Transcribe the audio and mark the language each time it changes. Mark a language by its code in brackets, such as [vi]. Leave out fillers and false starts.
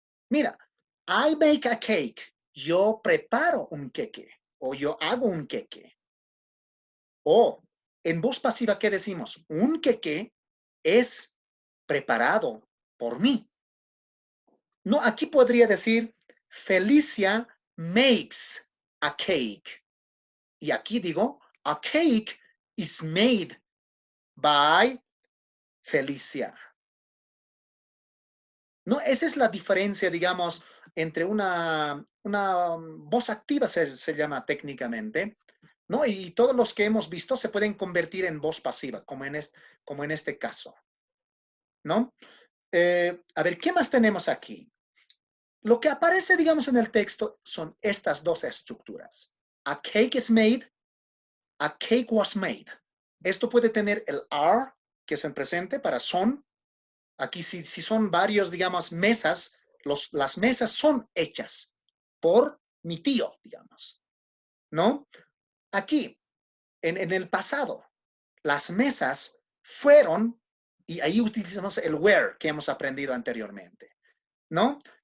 [es] Mira, [en] I make a cake. [es] Yo preparo un queque o yo hago un queque. O en voz pasiva, ¿qué decimos? Un queque es preparado por mí. No, aquí podría decir [en] Felicia makes a cake. [es] Y aquí digo, [en] a cake is made by Felicia. [es] No, esa es la diferencia, digamos, entre una voz activa se llama técnicamente, ¿no? Y todos los que hemos visto se pueden convertir en voz pasiva, como en este caso, ¿no? A ver, ¿qué más tenemos aquí? Lo que aparece, digamos, en el texto son estas dos estructuras. [en] A cake is made, a cake was made. [es] Esto puede tener el are, que es en presente, para son. Aquí si son varios, digamos, mesas, las mesas son hechas por mi tío, digamos, ¿no? Aquí, en el pasado, las mesas fueron, y ahí utilizamos el were que hemos aprendido anteriormente, ¿no?